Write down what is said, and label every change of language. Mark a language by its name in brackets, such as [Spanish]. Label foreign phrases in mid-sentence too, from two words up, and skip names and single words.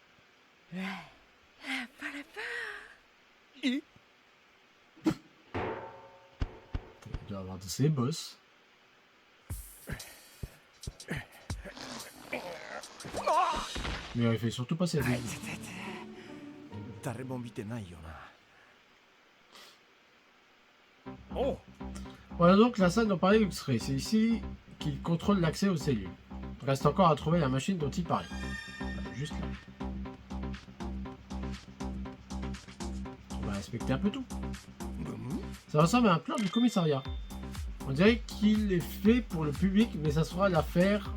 [French] Il doit avoir de ses boss. Mais il fait surtout pas ses avis. [Japanese] 誰も見てないよな。おう。 [French] Voilà donc la salle dont parlait Luxray. C'est ici qu'il contrôle l'accès aux cellules. Reste encore à trouver la machine dont il parlait. Juste là. On va inspecter un peu tout. Ça ressemble à un plan du commissariat. On dirait qu'il est fait pour le public, mais ça fera l'affaire.